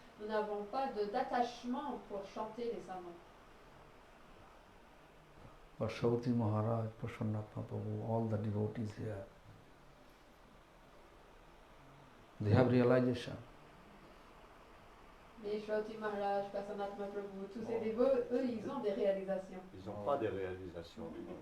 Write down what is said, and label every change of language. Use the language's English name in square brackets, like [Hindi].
[French] nous n'avons pas d'attachement pour chanter les sermons. [English] But Shauti Maharaj, Prasannatma Prabhu, all the devotees here, they have realization. [French] Mais Shauti Maharaj, Prasannatma Prabhu, tous ces dévots, eux, ils ont des réalisations. Ils n'ont pas des réalisations.